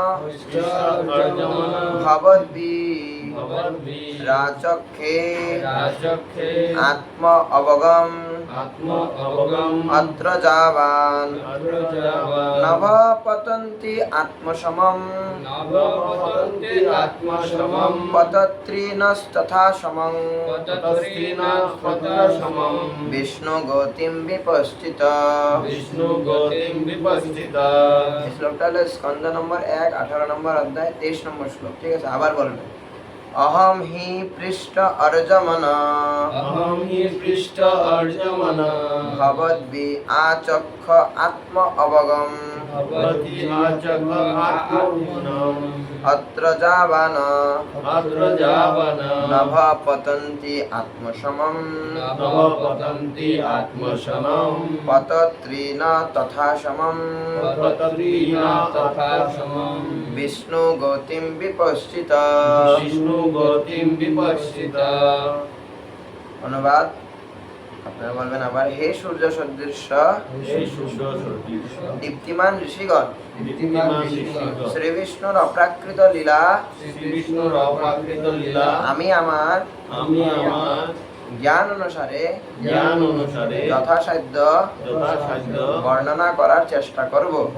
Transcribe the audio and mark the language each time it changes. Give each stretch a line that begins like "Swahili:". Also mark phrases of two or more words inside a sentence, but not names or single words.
Sanskrit: ভবদ্ভি রাচক্ষে আত্ম অবগম অত্র যাবান নভ পতন্তি আত্মসমম পতত্রিণস্তথা সমং বিষ্ণু গতিম বিপশ্চিত।
Bangla: এই শ্লোকটা হলো স্কন্ধ নম্বর 1, 18 নম্বর অধ্যায়, 23 নম্বর শ্লোক, ঠিক আছে? আবার বলবেন।
Sanskrit: অহম হি পৃষ্ঠ অর্জমন ভবদ্ভি আচক্ষ আত্ম অবগম অত্র যাবান নভ পতন্তি আত্মসমম পতত্রিণ তথা সমম বিষ্ণু গতিম বিপশ্চিত।
Bangla: অনুবাদ আপনারা বলবেন আবার। হে সূর্য সদৃশ দীপ্তিমান ঋষিগণ, শ্রী বিষ্ণুর অপ্রাকৃত লীলা আমি আমার জ্ঞান অনুসারে যথাসাধ্য বর্ণনা করার চেষ্টা করব।